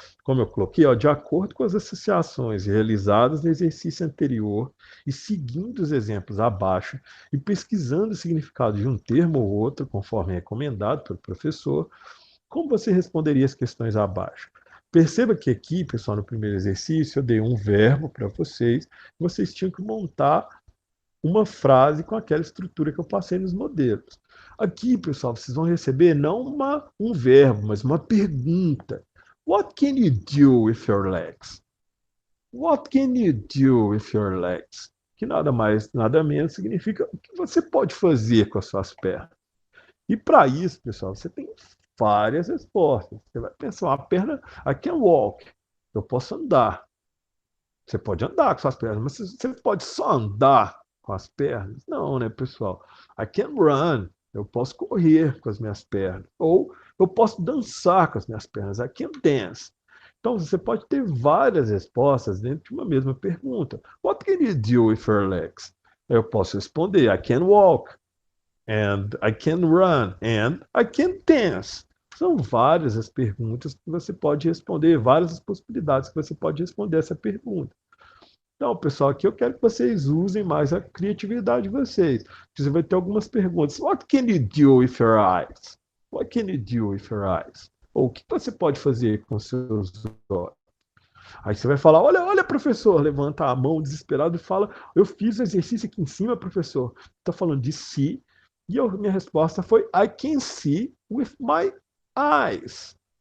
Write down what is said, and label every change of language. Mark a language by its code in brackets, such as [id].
[pt] Como eu coloquei, ó, de acordo com as associações realizadas no exercício anterior e seguindo os exemplos abaixo e pesquisando o significado de um termo ou outro, conforme recomendado pelo professor, como você responderia as questões abaixo? Perceba que aqui, pessoal, no primeiro exercício, eu dei um verbo para vocês. Vocês tinham que montar uma frase com aquela estrutura que eu passei nos modelos. Aqui, pessoal, vocês vão receber não um verbo, mas uma pergunta. [en] What can you do with your legs? What can you do with your legs? [pt] Que nada mais, nada menos significa o que você pode fazer com as suas pernas. E para isso, pessoal, você tem várias respostas. Você vai pensar, uma perna, [en] I can walk. [pt] Eu posso andar. Você pode andar com suas pernas, mas você pode só andar com as pernas? Não, né, pessoal? [en] I can run. [pt] Eu posso correr com as minhas pernas. Ou eu posso dançar com as minhas pernas. [en] I can dance. [pt] Então, você pode ter várias respostas dentro de uma mesma pergunta. [en] What can you do with your legs? [pt] Eu posso responder, [en] I can walk. And I can run, and I can dance. [pt] São várias as perguntas que você pode responder, várias as possibilidades que você pode responder essa pergunta. Então, pessoal, aqui eu quero que vocês usem mais a criatividade de vocês. Você vai ter algumas perguntas. [en] What can you do with your eyes? What can you do with your eyes? [pt] Ou o que você pode fazer com seus olhos? Aí você vai falar, olha, olha, professor, levanta a mão desesperado e fala, eu fiz o exercício aqui em cima, professor. Está falando de si, E a minha resposta foi [en] I can see with my eyes.